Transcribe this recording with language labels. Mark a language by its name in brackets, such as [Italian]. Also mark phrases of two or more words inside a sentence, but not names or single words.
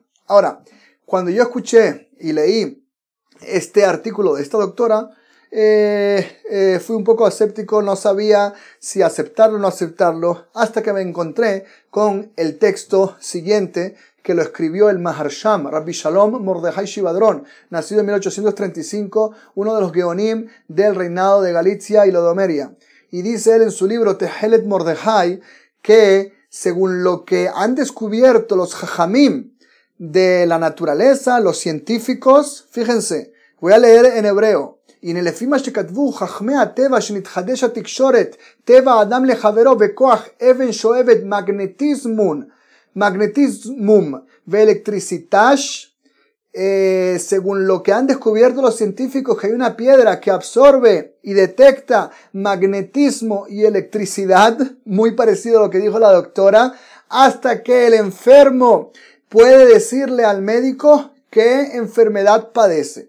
[Spanish] Ahora, cuando yo escuché y leí este artículo de esta doctora, fui un poco escéptico, no sabía si aceptarlo o no aceptarlo, hasta que me encontré con el texto siguiente que lo escribió el Maharsham, Rabbi Shalom Mordechai Shivadron, nacido en 1835, uno de los Geonim del reinado de Galicia y Lodomeria. Y dice él en su libro Tehelet Mordechai que según lo que han descubierto los Jajamim de la naturaleza, los científicos, fíjense, voy a leer en hebreo. [Hebrew] הנה לפי מה שכתבו חכמי הטבע שנתחדש התקשורת, טבע אדם לחברו בכוח אבן שואבת magnetismum ואלקטריסיטש, [Spanish] según lo que han descubierto los científicos, que hay una piedra que absorbe y detecta magnetismo y electricidad, muy parecido a lo que dijo la doctora, hasta que el enfermo puede decirle al médico qué enfermedad padece.